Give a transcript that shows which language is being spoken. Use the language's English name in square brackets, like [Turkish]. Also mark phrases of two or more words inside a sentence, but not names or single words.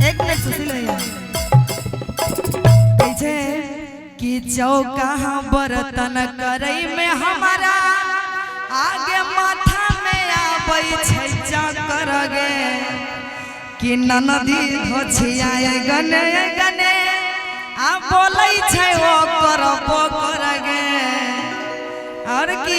[Maithili] एक मिनट सुशील भैया पीछे कि चौका बर्तन करई में हमारा आगे माथा में आबै छै चक्कर गे कि ननदी धोछिया गने गने आ बोलै छै ओ करबो कर गे और